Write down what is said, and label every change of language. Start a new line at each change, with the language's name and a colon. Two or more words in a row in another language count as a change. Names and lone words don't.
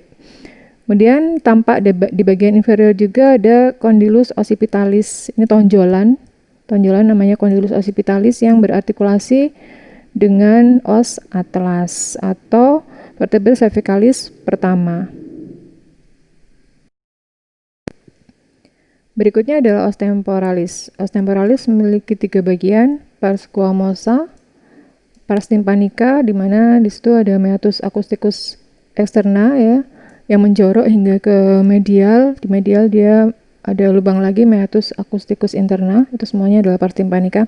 Indonesian: Kemudian tampak di bagian inferior juga ada
Latin: condylus occipitalis.
Indonesian: Ini tonjolan namanya
Latin: condylus occipitalis
Indonesian: yang berartikulasi dengan
Latin: os atlas
Indonesian: atau
Latin: vertebra cervicalis
Indonesian: pertama. Berikutnya adalah
Latin: os temporalis. Os temporalis
Indonesian: memiliki 3 bagian,
Latin: pars squamosa, pars tympanica,
Indonesian: di mana di situ ada
Latin: meatus acousticus externa
Indonesian: ya, yang menjorok hingga ke medial. Di medial dia ada lubang lagi,
Latin: meatus acousticus interna.
Indonesian: Itu semuanya adalah
Latin: pars tympanica.